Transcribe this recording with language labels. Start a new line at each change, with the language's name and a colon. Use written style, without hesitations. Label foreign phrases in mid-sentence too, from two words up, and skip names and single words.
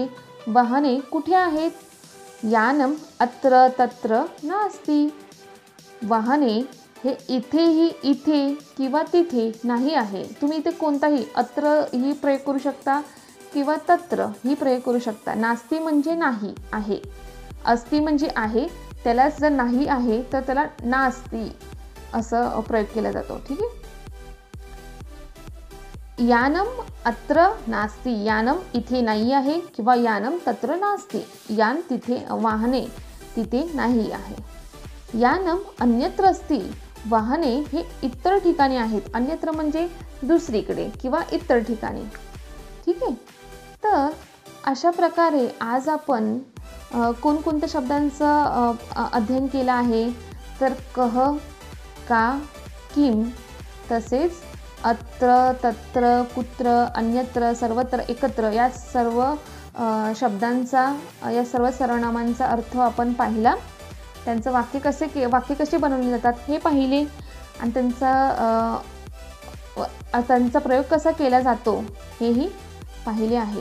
Marathi: वाहने कुठे आहेत?
Sanskrit: यानं अत्र तत्र नास्ति.
Marathi: वाहने हे इथेही, इथे किंवा तिथे नाही आहे. तुम्ही इथे कोणताही, अत्र ही प्रयोग करू शकता किंवा तत्र ही प्रयोग करू शकता. नास्ति म्हणजे नाही आहे. अस्ति म्हणजे आहे, त्यालाच जर नाही आहे तर त्याला नास्ति असं प्रयोग केला जातो. ठीक आहे.
Sanskrit: यानं अत्र नास्ति.
Marathi: यानं इथे नाही आहे किंवा
Sanskrit: यानं तत्र नास्ति.
Marathi: यान तिथे, वाहने तिथे नाही आहे.
Sanskrit: यानं अन्यत्र अस्ति.
Marathi: वाहने हे इतर ठिकाणी आहेत. अन्यत्र म्हणजे दुसरीकडे किंवा इतर ठिकाणी. ठीक आहे. तर अशा प्रकारे आज आपण कोणकोणत्या शब्दांचं अध्ययन केलं आहे? तर कह, का,
Sanskrit: किम, तसेच अत्र, तत्र, कुत्र, अन्यत्र, सर्वत्र,
Marathi: एकत्र या सर्व शब्दांचा, या सर्व सर्वनामांचा अर्थ आपण पाहिला. त्यांचं वाक्य कसे बनवले जातात हे पाहिले आणि त्यांचा प्रयोग कसा केला जातो हेही पाहिले आहे.